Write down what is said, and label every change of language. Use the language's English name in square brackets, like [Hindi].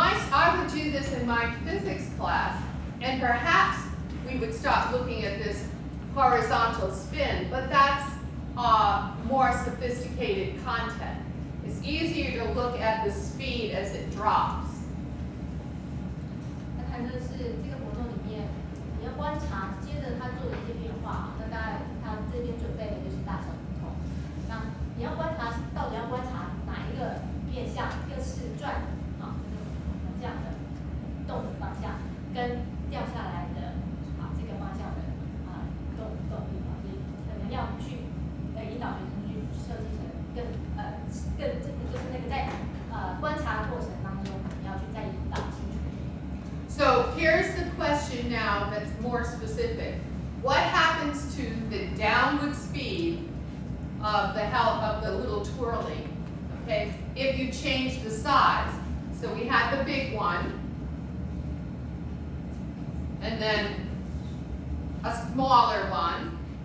[English] I would do this in my physics class, and perhaps we would start looking at this horizontal spin, but that's more sophisticated content. It's easier to look at the speed as it drops. [Chinese] 那谈的是这个活动里面，你要观察，接着它做的一些变化。那当然，它这边准备的就是大小不同。那你要观察，到底要观察哪一个面向？一个是转这样的动的方向，跟掉下来的这个方向的动力所以可能要去引导学生去设计成更就是那个在观察的过程当中，你要去再引导清楚。 [English] So here's the question now that's more specific. What happens to the downward speed of the little twirly? Okay, if you change the size. So we had the big one, and then a smaller one,